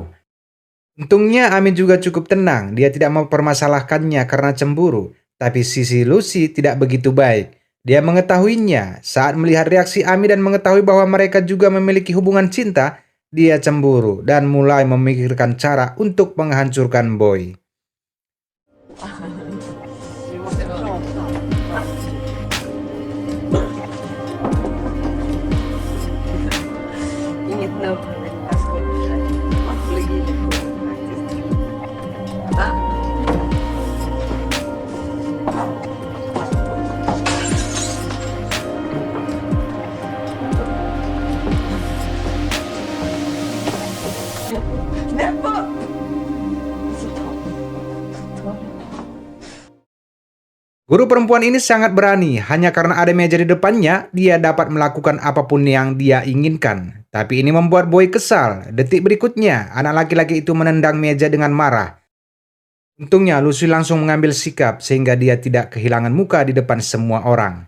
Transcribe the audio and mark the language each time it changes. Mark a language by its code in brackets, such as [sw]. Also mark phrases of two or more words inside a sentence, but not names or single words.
[id] Untungnya Amy juga cukup tenang, dia tidak mempermasalahkannya karena cemburu. Tapi sisi Lucy tidak begitu baik. Dia mengetahuinya saat melihat reaksi Ami dan mengetahui bahwa mereka juga memiliki hubungan cinta. Dia cemburu dan mulai memikirkan cara untuk menghancurkan Boy. [sv] Vi måste prata. Inget lugn. Jag skojar. Psykologilektion faktiskt. Va? Knäppa! Så ta. [id] Guru perempuan ini sangat berani, hanya karena ada meja di depannya, dia dapat melakukan apapun yang dia inginkan. Tapi ini membuat Boy kesal. Detik berikutnya, anak laki-laki itu menendang meja dengan marah. Untungnya Lucy langsung mengambil sikap sehingga dia tidak kehilangan muka di depan semua orang.